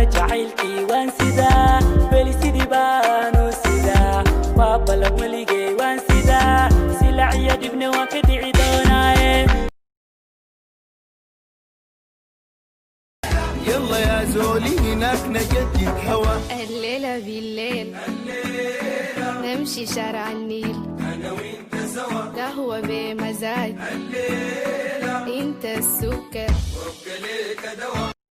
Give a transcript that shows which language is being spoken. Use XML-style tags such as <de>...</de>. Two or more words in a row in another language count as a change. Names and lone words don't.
<so>jacaylkii waan sidaa weli sidii baanu sidaa waa balan weligay waan sidaa silac iyo dhibna waan ka dhici doonaaye</so> <ar>يلا يا زولي هناك نجدد هوا الليلة بالليل نمشي شارع النيل أنا وإنت سوا قهوة بمزاج الليلة انت السكر وبكليك دوا</ar>